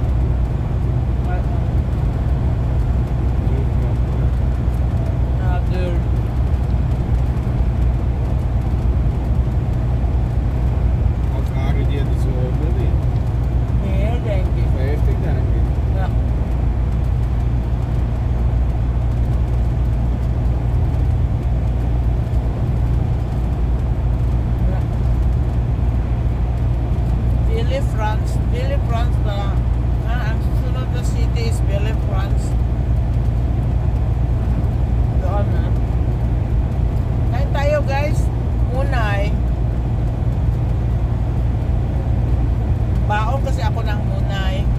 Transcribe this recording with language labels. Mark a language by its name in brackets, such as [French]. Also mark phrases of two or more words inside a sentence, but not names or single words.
[English] Another [Dutch] Wat waren die in de zomer niet? denk ik. 50 denk ik. [Filipino] Ja. Ville France na. Ang susunod na city is Ville France. Doon na. Kain tayo guys. Munay. Baon kasi ako ng munay.